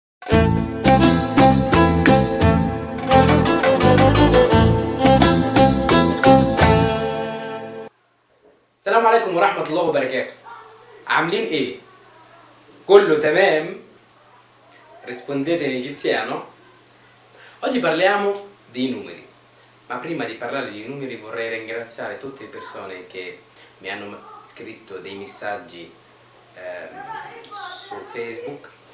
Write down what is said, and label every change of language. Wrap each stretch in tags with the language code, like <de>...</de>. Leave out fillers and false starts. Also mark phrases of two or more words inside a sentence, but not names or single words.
<ar>السلام عليكم ورحمة الله وبركاته. عاملين ايه؟ كله تمام؟</ar> <it>Rispondete in egiziano? Oggi parliamo dei numeri, ma prima di parlare dei numeri vorrei ringraziare tutte le persone che mi hanno scritto dei messaggi su Facebook.</it>